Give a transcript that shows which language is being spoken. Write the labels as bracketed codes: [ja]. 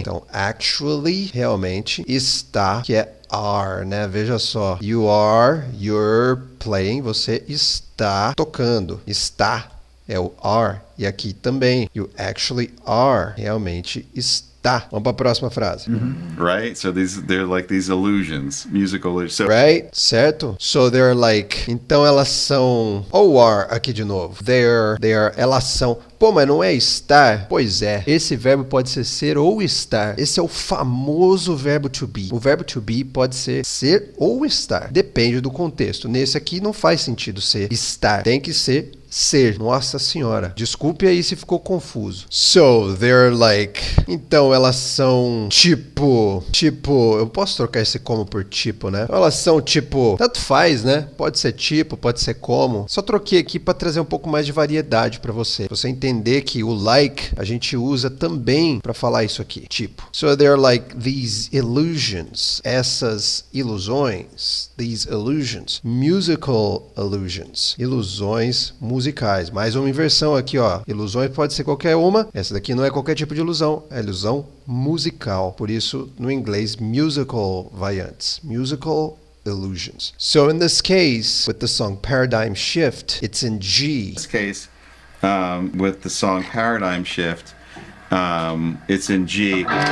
[pt] Então, actually, realmente, está, que é are, né? Veja só. [en] You're playing, [pt] você está tocando. Está é o are. E aqui também. [en] You actually are. [pt] Realmente está. Vamos para a próxima frase. [en] Right? So they're like these illusions, musical illusions. So, Right? Certo? So they're like... [pt] Então elas são... Ou are aqui de novo. Elas são... Pô, mas não é estar? Pois é. Esse verbo pode ser ou estar. Esse é o famoso verbo to be. O verbo to be pode ser ou estar. Depende do contexto. Nesse aqui não faz sentido ser estar. Tem que ser Nossa senhora. Desculpe aí se ficou confuso. [en] So, they're like... [pt] Então, elas são tipo... Eu posso trocar esse como por tipo, né? Elas são tipo... Tanto faz, né? Pode ser tipo, pode ser como. Só troquei aqui para trazer um pouco mais de variedade para você. Pra você entender que o like a gente usa também para falar isso aqui. Tipo. [en] So, they're like these illusions. [pt] Essas ilusões. [en] These illusions. Musical illusions. [pt] Ilusões musicais. Mais uma inversão aqui, ó. Ilusões pode ser qualquer uma. Essa daqui não é qualquer tipo de ilusão. É ilusão musical. Por isso, no inglês, musical vai antes. [en] Musical illusions. So in this case, with the song Paradigm Shift, it's in G. in this case, with the song Paradigm Shift, it's in G.